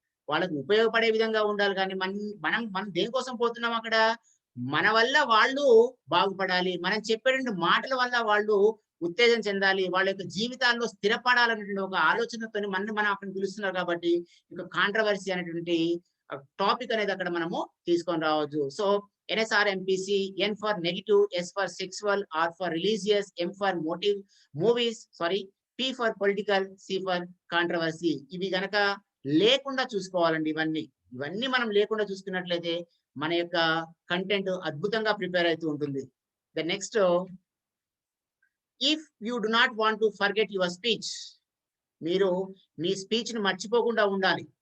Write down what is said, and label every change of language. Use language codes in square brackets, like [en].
[te] వాళ్ళకు ఉపయోగపడే విధంగా ఉండాలి. కానీ మనం దేనికోసం పోతున్నాం అక్కడ? మన వల్ల వాళ్ళు బాగుపడాలి, మనం చెప్పేటువంటి మాటల వల్ల వాళ్ళు ఉత్తేజం చెందాలి, వాళ్ళ యొక్క జీవితాల్లో స్థిరపడాలనేటువంటి ఒక ఆలోచనతో మనం అక్కడ పిలుస్తున్నారు. కాబట్టి ఇక కాంట్రవర్సీ అనేటువంటి టాపిక్ అనేది అక్కడ మనము తీసుకొని రావచ్చు. [en] So NSR MPC, N for negative, S for sexual, R for religious, M for movies, P for political, C for controversy. [te] ఇవి గనక లేకుండా చూసుకోవాలండి. ఇవన్నీ మనం లేకుండా చూసుకున్నట్లయితే మన యొక్క కంటెంట్ అద్భుతంగా ప్రిపేర్ అవుతూ ఉంటుంది. [en] The next, if you do not want to forget your speech. [te] మీరు మీ స్పీచ్ ని మర్చిపోకుండా ఉండాలి.